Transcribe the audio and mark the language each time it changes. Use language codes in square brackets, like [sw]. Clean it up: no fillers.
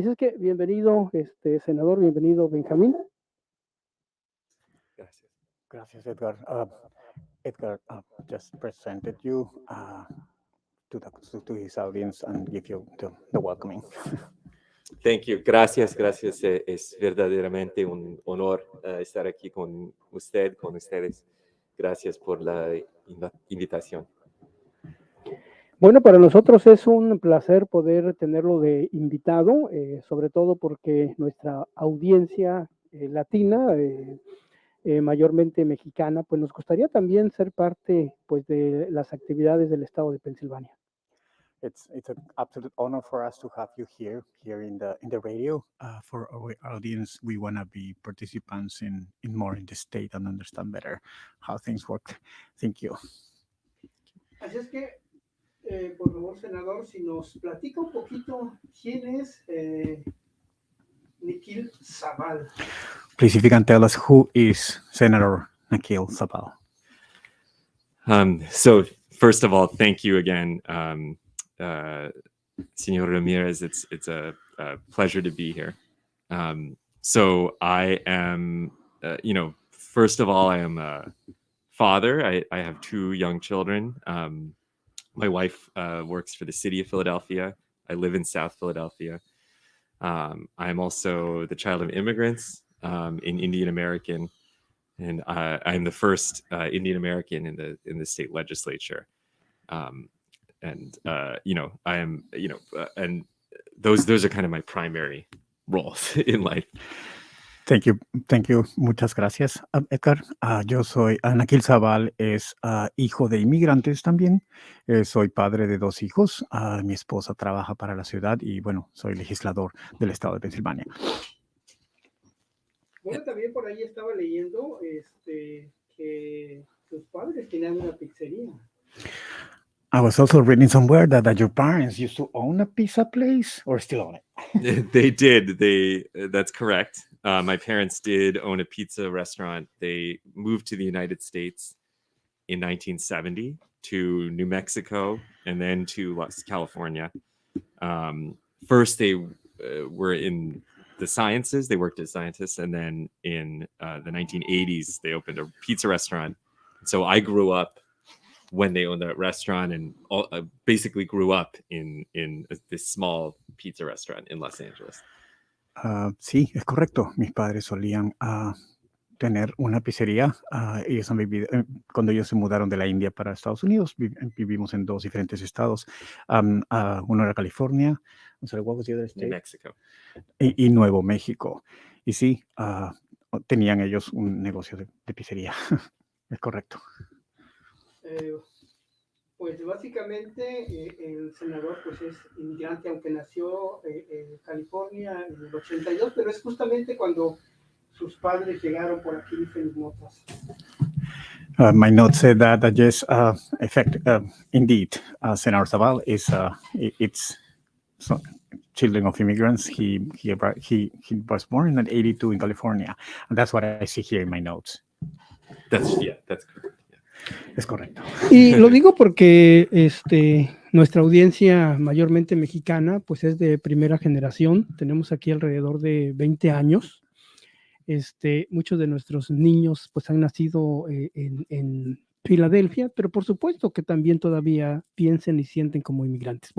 [es] Así es que bienvenido, senador, bienvenido, Benjamín. Gracias. Gracias, Edgar. [en] Edgar just presented you to his audience and give you the welcoming. Thank you. [es] Gracias. Es verdaderamente un honor estar aquí con ustedes. Gracias por la invitación. Bueno, para nosotros es un placer poder tenerlo de invitado, sobre todo porque nuestra audiencia latina, mayormente mexicana, pues nos gustaría también ser parte pues de las actividades del estado de Pensilvania. [en] It's an absolute honor for us to have you here in the radio. For our audience, we want to be participants in more in the state and understand better how things work. Thank you. [es] Así es que, por favor, senador, si nos platica un poquito quién es Nikil Saval. [en] Please, if you can tell us who is Senator Nikil Saval. So first of all, thank you again, Senor Ramirez. It's a pleasure to be here. So I am, first of all, I am a father. I have two young children. My wife works for the city of Philadelphia. I live in South Philadelphia. I'm also the child of immigrants, in Indian American, and I'm the first Indian American in the state legislature. And I am, and those are kind of my primary roles in life. Thank you. [es] Muchas gracias, Edgar. Yo soy Nikil Saval, es hijo de inmigrantes también. Soy padre de dos hijos. Mi esposa trabaja para la ciudad y bueno, soy legislador del estado de Pensilvania. Bueno, también por ahí estaba leyendo que tus padres tenían una pizzería. [en] I was also reading somewhere that your parents used to own a pizza place or still own it. They did. That's correct. My parents did own a pizza restaurant. They moved to the United States in 1970 to New Mexico and then to California. First, they were in the sciences. They worked as scientists. And then in the 1980s, they opened a pizza restaurant. So I grew up when they owned that restaurant and basically grew up in this small pizza restaurant in Los Angeles. [es] Sí, es correcto. Mis padres solían tener una pizzería. Ellos han vivido, cuando ellos se mudaron de la India para Estados Unidos, vivimos en 2 diferentes estados. Uno era California, [en] I'm sorry, what was the other New state? Mexico. [es] Y Nuevo México. Y sí, tenían ellos un negocio de pizzería. Es correcto. Pues básicamente el senador pues es inmigrante, aunque nació en California en el 82, pero es justamente cuando sus padres llegaron por aquí, dicen mis notas. [en] My note said that yes, in fact, indeed, Senator Saval is it's children of immigrants. He was born in 82 in California, and that's what I see here in my notes. That's correct. [es] Es correcto. Y lo digo porque nuestra audiencia mayormente mexicana pues es de primera generación. Tenemos aquí alrededor de 20 años. Muchos de nuestros niños pues han nacido en Filadelfia, pero por supuesto que también todavía piensen y sienten como inmigrantes.